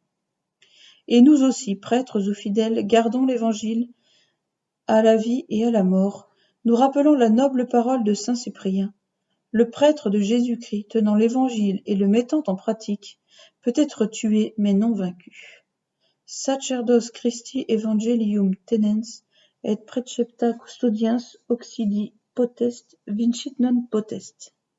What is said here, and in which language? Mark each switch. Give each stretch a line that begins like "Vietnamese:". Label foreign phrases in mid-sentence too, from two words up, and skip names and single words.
French: Et nous aussi, prêtres ou fidèles, gardons l'Évangile à la vie et à la mort, nous rappelons la noble parole de saint Cyprien. Le prêtre de Jésus-Christ, tenant l'Évangile et le mettant en pratique, peut être tué mais non vaincu.
Latin: Sacerdos Christi Evangelium tenens et precepta custodiens occidi potest vincit non potest.